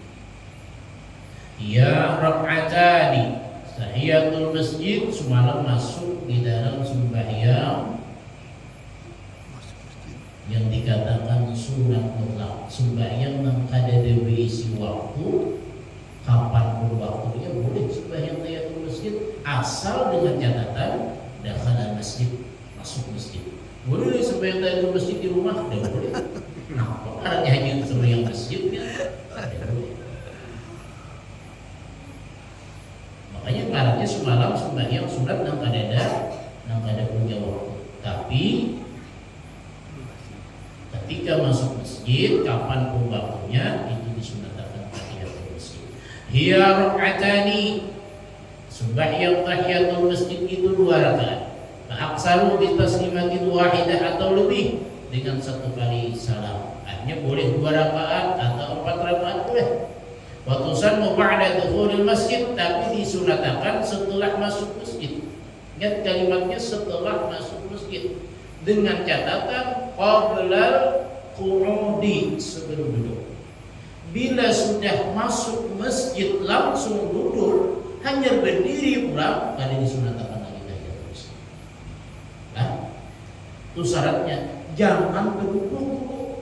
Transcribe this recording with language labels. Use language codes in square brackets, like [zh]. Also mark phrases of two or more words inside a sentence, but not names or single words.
[ar] Ya rak'atani, [id] tahiyatul masjid semalam masuk di dalam sembahyang yang dikatakan sunat mutlak, sembahyang yang kada diisi waktu. Kapanpun waktunya boleh sembahyang tahiyatul masjid, asal dengan catatan [ar] dakhala masjid, [id] masuk masjid. Boleh sembahyang tahiyatul masjid di rumah? Tidak boleh. Nah, kok ada hanya sembahyang masjid ya? Tidak boleh. Makanya karena semalam sembahyang sunat [bjn] nang kada [id] punya waktu. Tapi ketika masuk masjid, kapanpun waktunya itu disunatkan. [ar] Hiya rak'atani, [id] sembahyang tahiyatul masjid itu 2 rakaat. [ar] Aksaru bi taslimatin wahidah [id] atau lebih dengan 1 kali salam. Artinya boleh 2 rakaat atau 4 rakaat boleh. [ar] Wa tusannu ba'da dukhulil masjid, [id] tapi disunatkan setelah masuk masjid. Ingat kalimatnya setelah masuk masjid. Dengan catatan [ar] qablal qu'udi, [id] sebelum duduk. Bila sudah masuk masjid langsung duduk, hanya berdiri pula, kada disunatkan lagi tahiyatul masjid. Nah, itu syaratnya jangan berduduk.